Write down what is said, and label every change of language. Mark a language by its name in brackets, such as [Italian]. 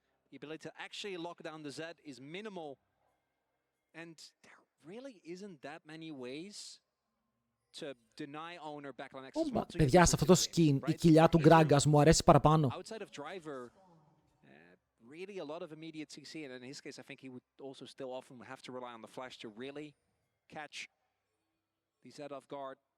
[English] The ability to actually lock down the Z is minimal, and there really isn't that many ways to deny owner backline access. [Greek] Παιδιά, σε αυτό το skin η κοιλιά του Gragas μου αρέσει παραπάνω. [English] Outside of driver, really a lot of immediate CC, and in his case, I think he would also still often have to rely on the flash to really catch the Z off guard.